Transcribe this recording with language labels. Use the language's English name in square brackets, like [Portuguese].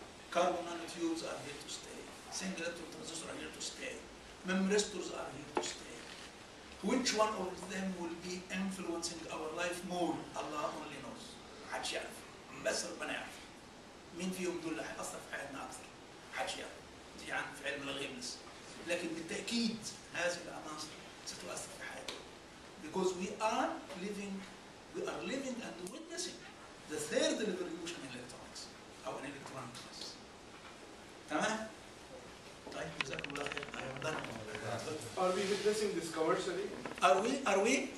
[English] Carbon nanotubes are here to stay. Single electron transistors are here to stay. Memristors are here to stay. Which one of them will be influencing our life more? Allah only knows. [Arabic] محدش يعرف. بس ربنا يعرف. مين فيهم دول اللي هيأثر في حياتنا أكثر؟ محدش يعرف. دي عن في علم الغيب لسه. لكن بالتأكيد هذه العناصر ستؤثر في حياتنا. [English] Because we are living and witnessing the third revolution in electronics أو in electronic devices. [Arabic] تمام؟ طيب جزاكم الله خير. [English] I am done. Are we witnessing this commercially? Are we?